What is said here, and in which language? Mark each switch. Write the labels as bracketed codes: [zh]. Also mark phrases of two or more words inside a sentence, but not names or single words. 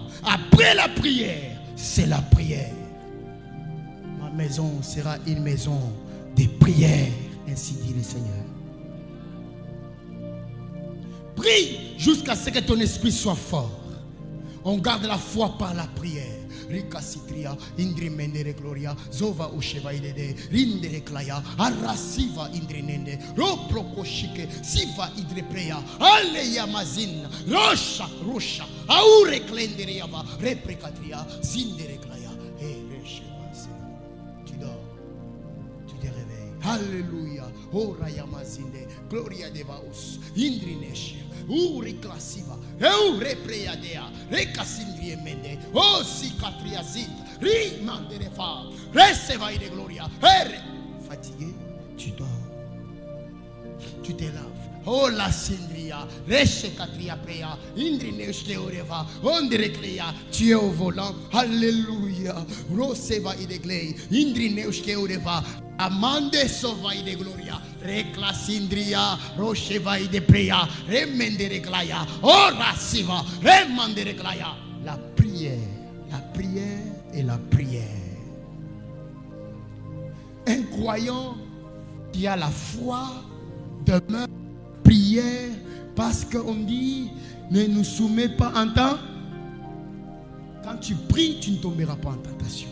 [fr] Après la prière, c'est la prière. maison sera une maison de prière, ainsi dit le Seigneur. Prie jusqu'à ce que ton esprit soit fort. On garde la foi par la prière. Rika Citria, Indri Mendere Gloria, Zova Usheva Idede, Rindere Klaya, Arasiva Indrinende, Roproko Shike, Siva Idrepreya, Aleya Mazin, Rocha, Rocha, Aure Klenderiava, Reprecatria, Zindere Klaya, et Recheva. Tu dors, tu te réveilles. Alléluia, Ora Yamazinde, Gloria Devaus, Indrinesh. Classiva, Repreadea, Recasindrie Mende, O Cicatriazit, Rimanderefa, Receva de Gloria, fatigué, tu dors, tu te laves. Oh la Sindria, Rechecatria Prea, Indrineche Oreva, Ondreclea, tu es au volant, Alléluia, Roseva Ideglei, Indrineche Oreva. Amande sovai de gloria, reclasindria, rochevai de prea, remendere glaya, ora siva, remandere glaya. La prière et la prière. Un croyant qui a la foi demeure prière parce qu'on dit ne nous soumets pas en temps. Quand tu pries, tu ne tomberas pas en tentation.